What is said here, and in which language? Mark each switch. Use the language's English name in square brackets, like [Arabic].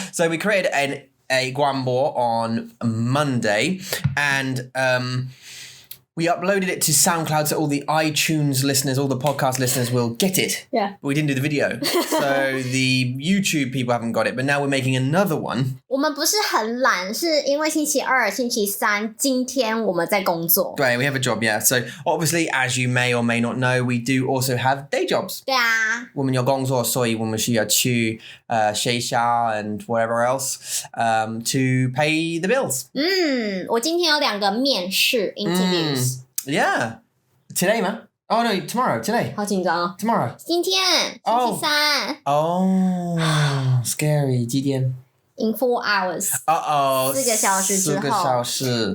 [English] So we created a Guambo on Monday, and we uploaded it to SoundCloud so all the iTunes listeners, all the podcast listeners will get it. Yeah. But we didn't do the video. So the YouTube people haven't got it, but now we're making another one. [Chinese] 我们不是很懒，是因为星期二、星期三今天我们在工作。 [English] Right, we have a job, yeah. So obviously, as you may or may not know, we do also have day jobs. [Chinese] 对啊。我们有工作，所以我们需要去学校 [English] and whatever else to pay the bills. [Chinese] 我今天有2个面试 interviews. [English] Yeah. Today, man. Oh, no, tomorrow. Today. [Chinese] 好紧张哦。 [English] Tomorrow. [Chinese] 今天星期三。 [English] Oh, scary. [Chinese] 几点？ [English] In 4 hours. Uh-oh. [Chinese] 4个小时之后。 4个小时。